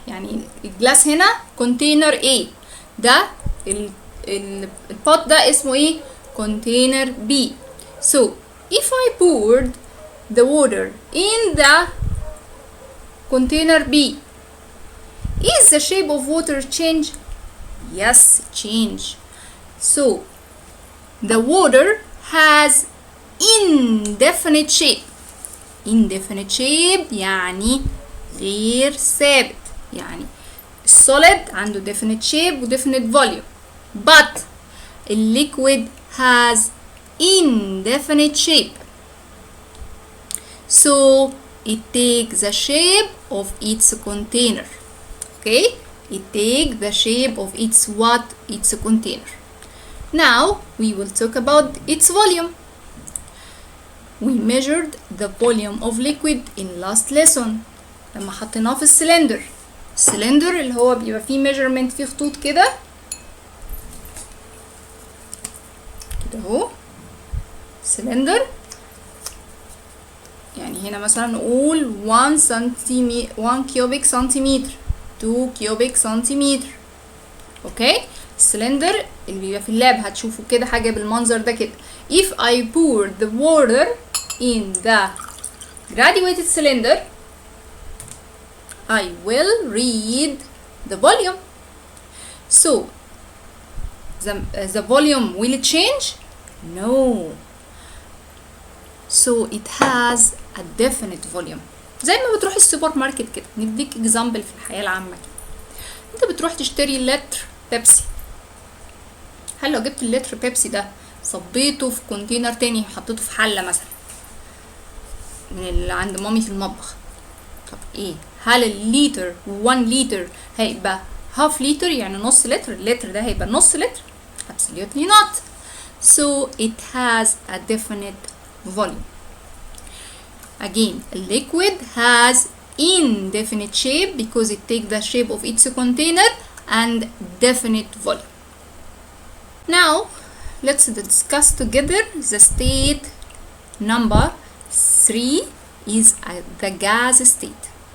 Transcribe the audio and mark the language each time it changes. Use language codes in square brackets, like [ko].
[ar] يعني الجلاس هنا container A، ده البوت ده اسمه ايه؟ container B. [en] So if I poured the water in the container B, is the shape of water change? Yes, change. So the water has indefinite shape. [ar] Indefinite shape يعني غير ثابت. [en] يعني solid عنده definite shape و definite volume, but liquid has indefinite shape. So it takes the shape of its container. Okay? It takes the shape of its container. Now we will talk about its volume. We measured the volume of liquid in last lesson [ar] لما حطيناه في السلندر. السلندر اللي هو بيبقى فيه measurement فيه خطوط كده اهو سلندر. يعني هنا مثلا نقول 1 cubic centimeter, 2 cubic centimeter. اوكي، السلندر اللي بيبقى في اللاب هتشوفوا كده حاجه بالمنظر ده كده. [en] If I pour the water in the graduated cylinder, I will read the volume. So the volume will it change? No. So it has a definite volume. [ar] زي ما بتروح السوبر ماركت كده، نديك اكزامبل في الحياة العامة كده. انت بتروح تشتري لتر بيبسي، هل لو جبت اللتر بيبسي ده صبيته في كونتينر تاني حطيته في حلة مثلا من اللي عند مامي في المطبخ، طب ايه؟ هل الليتر 1 لتر هيبقى هاف لتر يعني نص لتر؟ اللتر ده هيبقى نص لتر؟ [en] absolutely not. So it has a definite volume. Again, a liquid has indefinite shape because it takes the shape of its container and definite volume. Now let's discuss together the state number 3 is the gas state.